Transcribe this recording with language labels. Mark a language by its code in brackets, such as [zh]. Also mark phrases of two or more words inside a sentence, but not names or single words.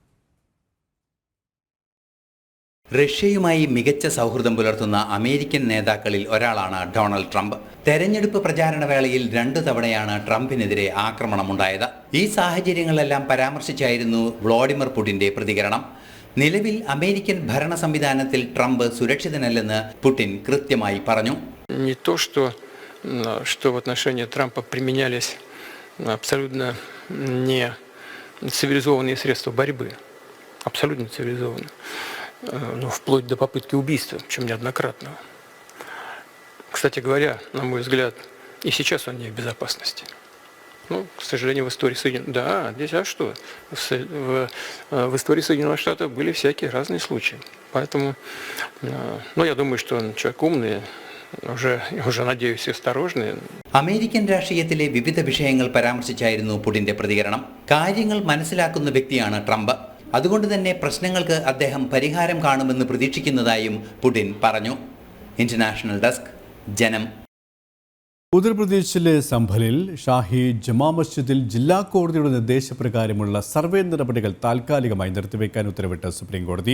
[ml] റഷ്യയുമായി മികച്ച സൗഹൃദം പുലർത്തുന്ന അമേരിക്കൻ നേതാക്കളിൽ ഒരാളാണ് ഡൊണാൾഡ് ട്രംപ്. തെരഞ്ഞെടുപ്പ് പ്രചാരണ വേളയിൽ 2 തവണയാണ് ട്രംപിനെതിരെ ആക്രമണമുണ്ടായത്. ഈ സാഹചര്യങ്ങളെല്ലാം പരാമർശിച്ചായിരുന്നു വ്ളാഡിമിർ പുടിന്റെ പ്രതികരണം. നിലവിൽ അമേരിക്കൻ ഭരണ സംവിധാനത്തിൽ ട്രംപ് സുരക്ഷിതനല്ലെന്ന് പുടിൻ കൃത്യമായി പറഞ്ഞു. [ru] Не то, что в отношении Трампа применялись абсолютно не цивилизованные средства борьбы, абсолютно цивилизованные, но вплоть до попытки убийства, причем неоднократного. Кстати говоря, на мой взгляд, и сейчас он не в безопасности. Ну, к сожалению, в истории Соединенных... Да, здесь а что? В истории Соединенных Штатов были всякие разные случаи. Поэтому, ну, я думаю, что он человек умный, уже надеюсь, осторожный. [ml] അമേരിക്കൻ രാഷ്ട്രീയത്തിലെ വിവിധ വിഷയങ്ങൾ പരാമർശിച്ചായിരുന്നു പുടിന്റെ പ്രതികരണം. കാര്യങ്ങൾ മനസ്സിലാക്കുന്ന വ്യക്തിയാണ് ട്രംപ്. അതുകൊണ്ട് തന്നെ പ്രശ്നങ്ങൾക്ക് അദ്ദേഹം പരിഹാരം കാണുമെന്ന് പ്രതീക്ഷിക്കുന്നതായും പുടിൻ പറഞ്ഞു. [en] International Desk, [ml] ജനം. ഉത്തർപ്രദേശിലെ സംഭലിൽ ഷാഹി ജമാ മസ്ജിദിൽ ജില്ലാ കോടതിയുടെ നിർദ്ദേശപ്രകാരമുള്ള സർവേ നടപടികൾ താൽക്കാലികമായി നിർത്തിവെക്കാൻ ഉത്തരവിട്ട സുപ്രീം കോടതി.